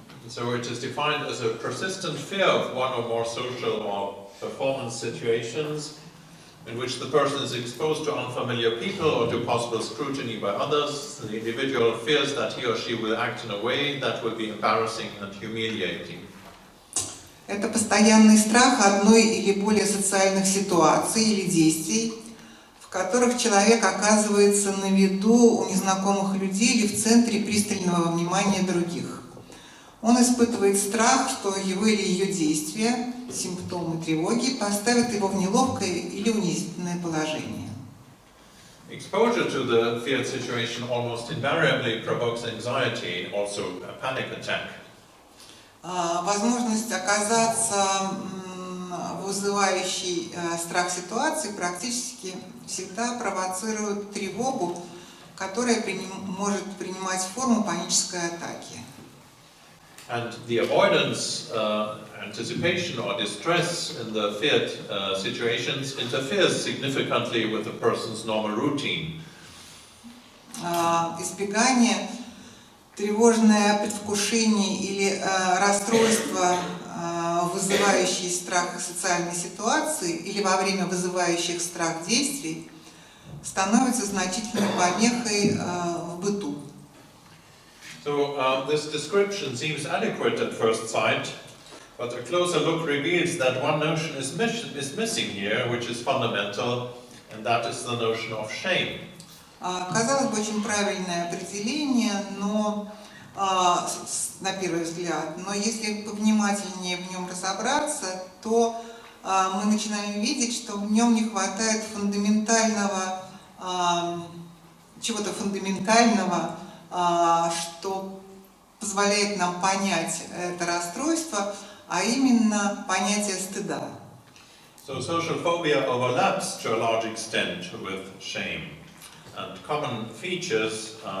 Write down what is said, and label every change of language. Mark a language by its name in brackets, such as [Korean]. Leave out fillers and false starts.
[English] So it is defined as a persistent fear of one or more social or performance situations in which the person is exposed to unfamiliar people or to possible scrutiny by others. The individual fears that he or she will act in a way that will be embarrassing and humiliating. [Russian] Это постоянный страх одной или более социальных ситуаций или действий, в которых человек оказывается на виду у незнакомых людей или в центре пристального внимания других. Он испытывает страх, что его или ее действия, симптомы тревоги, поставят его в неловкое или унизительное положение. [English] Exposure to the feared situation almost invariably provokes anxiety, also a panic attack. [Russian] Возможность оказаться вызывающей страх ситуации практически всегда провоцирует тревогу, которая может принимать форму панической атаки. [English] And the avoidance, anticipation or distress in the feared situations interferes significantly with the person's normal routine. [Russian] Избегание, тревожное предвкушение или расстройство, вызывающие страх социальной ситуации или во время вызывающих страх действий, становится значительной помехой в быту. [English] So this description seems adequate at first sight, but a closer look reveals that one notion is missing here, which is fundamental, and that is the notion of shame. [Russian] Казалось бы, очень правильное определение, но на первый взгляд, но если повнимательнее в нем разобраться, то мы начинаем видеть, что в нем не хватает фундаментального, чего-то фундаментального, что позволяет нам понять это расстройство, а именно понятие стыда. [English] So social phobia overlaps to a large extent with shame, and common features.